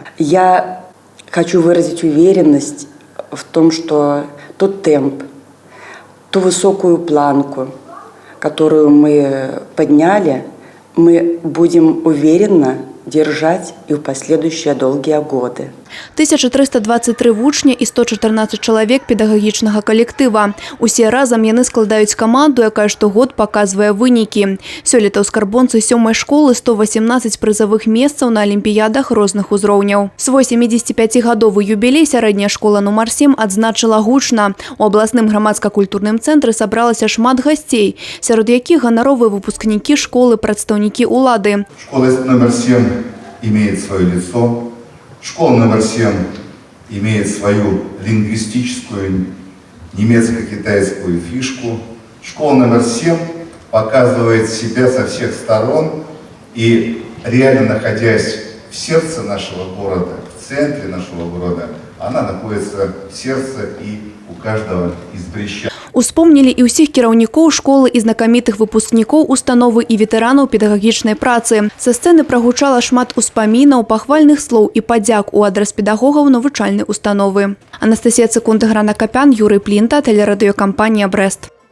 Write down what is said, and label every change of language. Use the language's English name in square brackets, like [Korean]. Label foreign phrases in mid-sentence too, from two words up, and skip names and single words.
[Russian] Я хочу выразить уверенность в том, что тот темп, ту высокую планку, которую мы подняли, мы будем уверенно держать и в последующие долгие годы. [Belarusian] 1323 вучня і 114 чалавек педагагічнага калектыва. Усе разам яны складаюць каманду, якая штогод паказвае вынікі. Сёлета ў скарбонцы 7-й школы 118 прызавых месцаў на алімпіядах розных узроўняў. Свой 75-гадовы юбілей сярэдняя школа нумар 7 адзначыла гучна. У абласным грамадска-культурным цэнтры сабралася шмат гасцей, сярод якіх ганаровыя выпускнікі школы, прадстаўнікі улады. [Russian] Школа номер 7 имеет свое лицо. Школа номер 7 имеет свою лингвистическую немецко-китайскую фишку. Школа номер 7 показывает себя со всех сторон и, реально находясь в сердце нашего города, в центре нашего города, она находится в сердце и у каждого из брещан. [Belarusian] Успомнілі і ўсіх кіраўнікоў школы і знакамітых выпускнікоў установы і ветэранаў педагагічнай працы. Са сцэны прагучала шмат успамінаў, пахвальных слоў і падзяк у адрас педагогаў навучальнай установы. Анастасія Цыкунда, Грана Капян, Юрый Плінта, тэлерадыёкампанія «Брэст».